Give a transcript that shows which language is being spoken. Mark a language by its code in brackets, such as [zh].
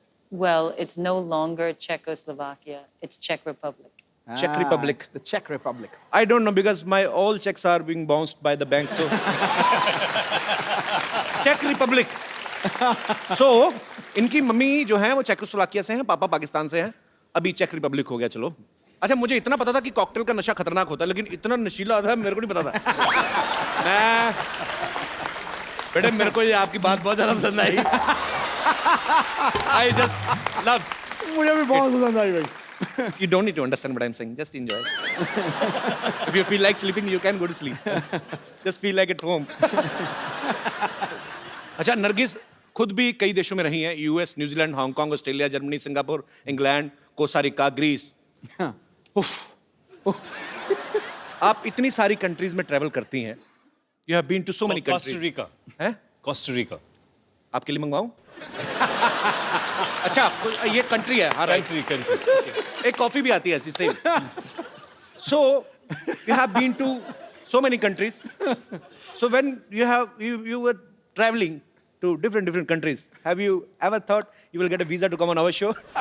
[en] Well, it's no longer Czechoslovakia. It's Czech Republic. Czech Republic. The Czech Republic. I don't know because my all checks are being bounced by the bank. So Czech Republic. [hi] So इनकी mummy जो है वो Czechoslovakia से हैं, पापा पाकिस्तान से हैं. अभी चेक रिपब्लिक हो गया. चलो. अच्छा मुझे इतना पता था कि कॉकटेल का नशा खतरनाक होता है, लेकिन इतना नशीला था मेरे को नहीं पता था. मैं बेटे मेरे को ये आपकी बात बहुत ज्यादा पसंद आई. [en] I just love. [hi] मुझे भी बहुत पसंद आई भाई. [en] You don't need to understand what I'm saying. Just enjoy. If you feel like sleeping, you can go to sleep. Just feel like at home. [hi] अच्छा नरगिस खुद भी कई देशों में रही हैं. US, New Zealand, Hong Kong, Australia, Germany, Singapore, England, Costa Rica, Greece. आप इतनी सारी कंट्रीज में ट्रैवल करती हैं. [en] You have been to so many countries. [hi] Costa Rica. हैं? Costa Rica. आपके लिए मंगवाऊं? अच्छा ये कंट्री है. हाँ राइट. कंट्री. एक कॉफी भी आती है ऐसी same. [en] So you have been to so many countries. So when you were traveling to different countries, have you ever thought you will get a visa to come on our show?